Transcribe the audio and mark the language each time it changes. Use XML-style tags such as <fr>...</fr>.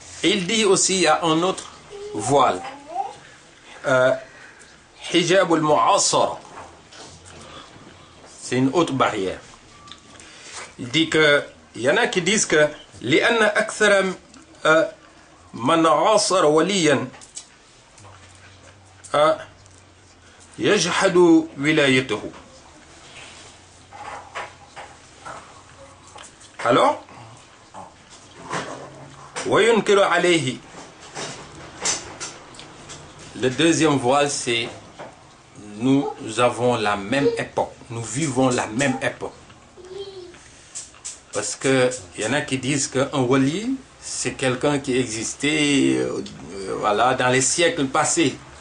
<fr>Il dit aussi, il y a un autre voile, hijab al-mu'asara, c'est une autre barrière. Il dit que, il y en a qui disent que</fr> <ar>لأن أكثر من عاصر وليا يجحد ولايته.</ar> <fr>Alors</fr> <ar>وينكر عليه.</ar> <fr>Le deuxième voile, c'est nous avons la même époque, nous vivons la même époque. Parce qu'il y en a qui disent qu'un wali, c'est quelqu'un qui existait voilà, dans les siècles passés.</fr>